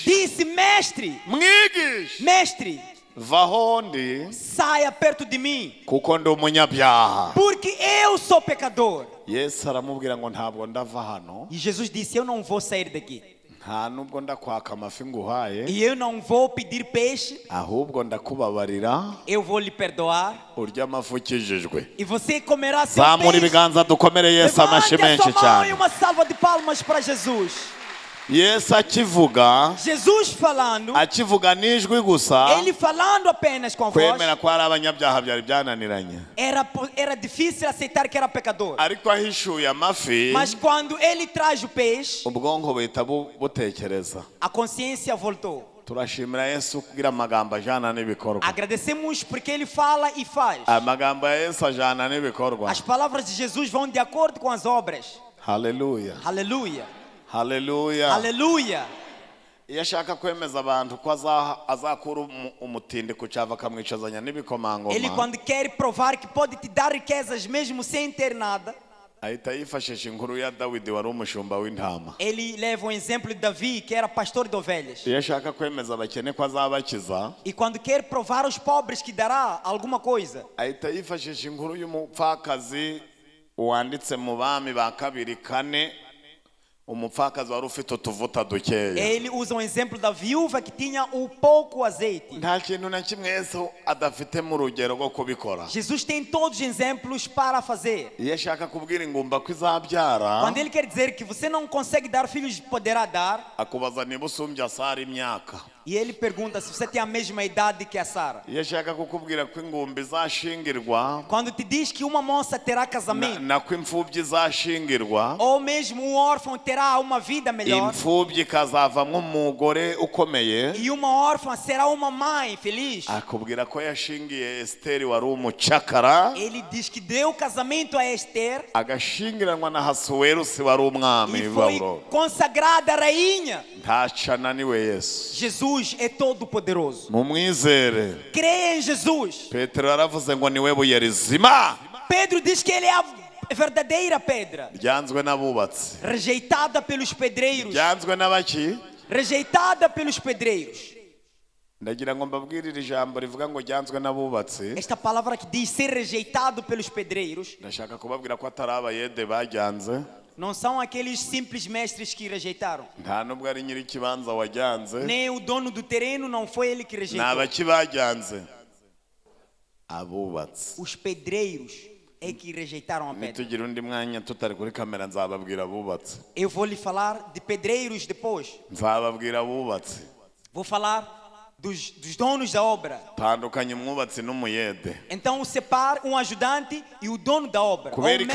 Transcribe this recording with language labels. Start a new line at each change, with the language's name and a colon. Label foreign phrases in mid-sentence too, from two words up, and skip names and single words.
Portuguese: Disse, mestre,
Kinyarwanda: mwigishe,
Portuguese: mestre,
Kinyarwanda: vaho ndi
Portuguese: saia perto de mim,
Kinyarwanda: kuko ndi umunyabyaha.
Portuguese: porque eu sou pecador.
Kinyarwanda: Yesu aramubwira ngo ntabwo ndava hano,
Portuguese: E Jesus disse, eu não vou sair daqui.
Kinyarwanda: nta nubwo ndakwaka amafi nguhaye,
Portuguese: E eu não vou pedir peixe,
Kinyarwanda: ahubwo ndakubabarira
Portuguese: eu vou lhe perdoar.
Kinyarwanda: urya amafi ukijijwe.
Portuguese: E você comerá seu
Kinyarwanda: Zamura
Portuguese: peixe.
Kinyarwanda: ibiganza dukomere Yesu amashi
Portuguese: Levante a
Kinyarwanda: menshi
Portuguese: sua mão e
Kinyarwanda: cyane.
Portuguese: uma salva de palmas para Jesus.
Kinyarwanda: Yesu akivuga,
Portuguese: Jesus falando,
Kinyarwanda: akivuga n'ijwi gusa,
Portuguese: ele falando apenas com a voz,
Kinyarwanda: kwemera ko ari abanyabyaha byari byananiranye.
Portuguese: era difícil aceitar que era pecador.
Kinyarwanda: Ariko ahishuye amafi,
Portuguese: Mas quando ele traz o peixe,
Kinyarwanda: ubwonko buhita butekereza.
Portuguese: a consciência voltou.
Kinyarwanda: Turashimira Yesu kugira amagambo ajana n'ibikorwa.
Portuguese: Agradecemos porque ele fala e faz.
Kinyarwanda: Amagambo ya Yesu ajana n'ibikorwa.
Portuguese: As palavras de Jesus vão de acordo com as obras.
Kinyarwanda: Haleluya.
Portuguese: Aleluia.
Kinyarwanda: Haleluya.
Portuguese: Aleluia.
Kinyarwanda: Iyo ashaka kwemeza abantu ko azakura umutindi ku cyava akamwicazanya
Portuguese: Ele
Kinyarwanda: n'ibikomangoma,
Portuguese: quando quer provar que pode te dar riquezas mesmo sem ter nada,
Kinyarwanda: ahita yifashisha inkuru ya Dawidi wari umushumba w'intama.
Portuguese: Ele leva um exemplo de Davi, que era pastor de ovelhas.
Kinyarwanda: Iyo ashaka kwemeza abakene ko azabakiza,
Portuguese: E quando quer provar aos pobres que dará alguma coisa,
Kinyarwanda: ahita yifashisha inkuru y'umupfakazi wanditse mu Bami ba 2:4, umupfakazi wari ufite utuvuta dukeya.
Portuguese: ele usa um exemplo da viúva que tinha o pouco azeite.
Kinyarwanda: Nta kintu na kimwe Yesu adafite mu rugero rwo kubikora.
Portuguese: Jesus tem todos os exemplos para fazer.
Kinyarwanda: Iyo ashaka kubwira ingumba ko izabyara,
Portuguese: Quando ele quer dizer que você não consegue dar filhos, poderá dar.
Kinyarwanda: akubaza niba usumbya Sara imyaka.
Portuguese: E ele pergunta se você tem a mesma idade que a Sara.
Kinyarwanda: Iyo ashaka kukubwira ko ingumba izashingirwa,
Portuguese: Quando te diz que uma moça terá casamento,
Kinyarwanda: nako imfubyi izashingirwa,
Portuguese: ou mesmo um órfão terá uma vida melhor,
Kinyarwanda: imfubyi ikazavamo umugore ukomeye,
Portuguese: e uma órfã será uma mãe feliz,
Kinyarwanda: akubwira ko yashingiye Esiteri wari umucakara,
Portuguese: ele diz que deu casamento a Esther
Kinyarwanda: agashingiranwa na Hasuwerusi wari umwami
Portuguese: e foi
Kinyarwanda: w'Ababuloni.
Portuguese: consagrada rainha.
Kinyarwanda: Ntaco ananiwe Yesu.
Portuguese: Jesus é todo poderoso.
Kinyarwanda: Mumwizere.
Portuguese: Creia em Jesus.
Kinyarwanda: Petero yaravuze ngo niwe buye rizima
Portuguese: Pedro diz que ele é a verdadeira pedra,
Kinyarwanda: ryanzwe n'abubatsi,
Portuguese: rejeitada pelos pedreiros,
Kinyarwanda: ryanzwe n'abaki.
Portuguese: rejeitada pelos pedreiros.
Kinyarwanda: Ndagira ngo mbabwire iri jambo rivuga ngo ryanzwe n'abubatsi.
Portuguese: Esta palavra que diz ser rejeitado pelos pedreiros
Kinyarwanda: Ndashaka kubabwira ko atari abayede bajyanze,
Portuguese: não são aqueles simples mestres que rejeitaram.
Kinyarwanda: nta nubwo ari nyiri ikibanza wajyanze,
Portuguese: Nem o dono do terreno, não foi ele que
Kinyarwanda: ni
Portuguese: rejeitou.
Kinyarwanda: abaki bajyanze, abubatsi.
Portuguese: Os pedreiros é que rejeitaram a pedra.
Kinyarwanda: Nitugira undi mwanya tutari kuri kamera nzababwira abubatsi,
Portuguese: Eu vou lhe falar de pedreiros depois.
Kinyarwanda: nzababwira abubatsi.
Portuguese: Vou falar dos donos da obra.
Kinyarwanda: Tandukanye umwubatsi n'umuyede,
Portuguese: Então separe um ajudante e o dono da obra, ou o
Kinyarwanda: kubera